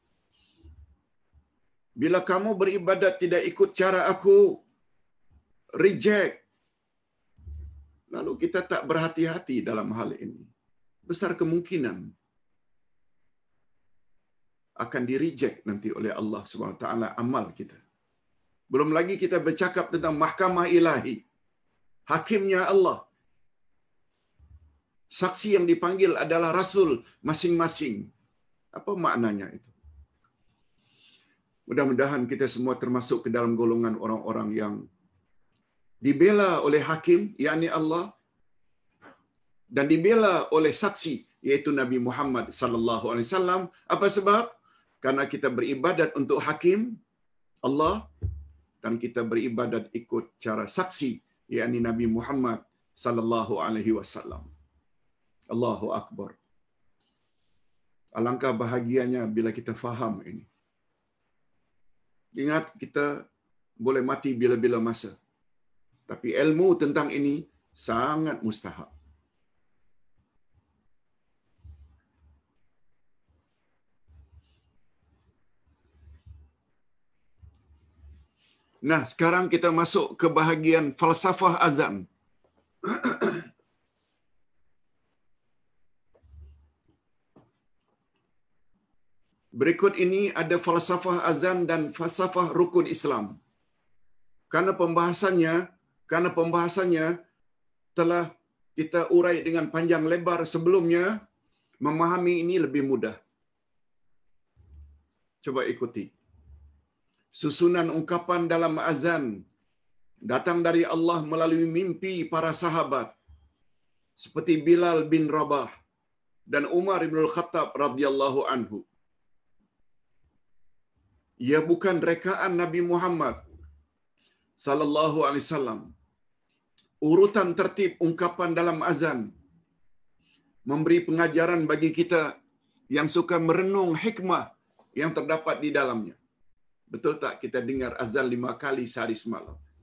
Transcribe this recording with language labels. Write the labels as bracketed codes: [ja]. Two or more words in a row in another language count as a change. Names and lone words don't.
[ms] Bila kamu beribadat tidak ikut cara aku, reject. Lalu kita tak berhati-hati dalam hal ini. Besar kemungkinan akan di-reject nanti oleh Allah SWT amal kita. Belum lagi kita bercakap tentang mahkamah ilahi. Hakimnya Allah. Saksi yang dipanggil adalah rasul masing-masing. Apa maknanya itu? Mudah-mudahan kita semua termasuk ke dalam golongan orang-orang yang dibela oleh hakim, yakni Allah, dan dibela oleh saksi, yaitu Nabi Muhammad [ar] صلى الله عليه وسلم. [ms] Apa sebab? Karena kita beribadat untuk hakim Allah dan kita beribadat ikut cara saksi, yakni Nabi Muhammad [ar] صلى الله عليه وسلم. الله أكبر. [ms] Alangkah bahagianya bila kita faham ini. Ingat, kita boleh mati bila-bila masa. Tapi ilmu tentang ini sangat mustahak. Nah, sekarang kita masuk ke bahagian falsafah azan. Berikut ini ada falsafah azan dan falsafah rukun Islam. Karena pembahasannya telah kita urai dengan panjang lebar sebelumnya, memahami ini lebih mudah. Coba ikuti. Susunan ungkapan dalam azan datang dari Allah melalui mimpi para sahabat seperti Bilal bin Rabah dan Umar bin Khattab [ar] رضي الله عنه. [ms] Ia bukan rekaan Nabi Muhammad [ar] صلى الله عليه وسلم. [ms] Urutan tertib ungkapan dalam azan memberi pengajaran bagi kita yang suka merenung hikmah yang terdapat di dalamnya. Betul tak kita dengar azan 5 kali sehari semalam?